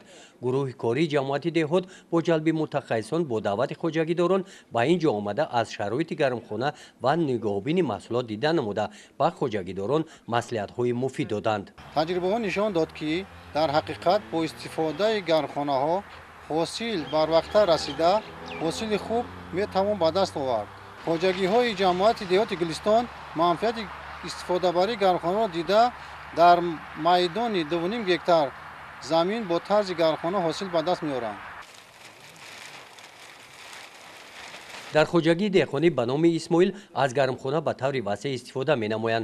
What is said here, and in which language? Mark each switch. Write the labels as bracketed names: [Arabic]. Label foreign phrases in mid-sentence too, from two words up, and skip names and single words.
[Persian] گروه کاری جماعت دهات با جلب متخصصان با دعوت خواجگیداران به اینجا آمده از شرایط گرمخانه و نگاهبین محصولات دیدن نموده به خواجگیداران مصلحت‌های مفید دادند. تجربه ها نشان داد که در حقیقت با استفاده گرمخانه ها حاصل بر وقت رسیده حاصل خوب میتوان به دست آورد. [Tajik] хоҷагиҳои ҷамоати деҳоти гулистон манфиати истифодабарии гармхонаро дида дар майдони 2.5 гектар замин бо тарзи гармхона ҳосил ба даст меоранд. дар хоҷагии деҳқонӣ ба номи исмоил аз гармхона ба таври васеъ истифода менамоянд.